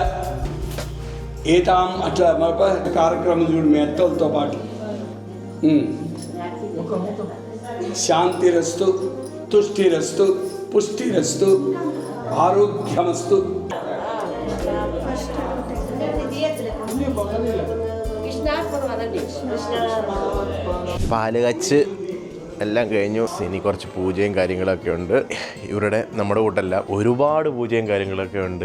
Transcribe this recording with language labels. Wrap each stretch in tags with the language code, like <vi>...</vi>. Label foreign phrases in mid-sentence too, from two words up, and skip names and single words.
<te>ఏతాం అట్లా కార్యక్రమం చూడు మీ అత్తలతో పాటు.</te> <sa>శాంతిరస్తు, తుష్టిరస్తు, పుష్టిరస్తు, ఆరోగ్యమస్తు.</sa> <ml>പാല് കച്ച് എല്ലാം കഴിഞ്ഞു. ഇനി കുറച്ച് പൂജയും കാര്യങ്ങളൊക്കെ ഉണ്ട്. ഇവരുടെ നമ്മുടെ കൂട്ടല്ല ഒരുപാട് പൂജയും കാര്യങ്ങളൊക്കെ ഉണ്ട്.</ml>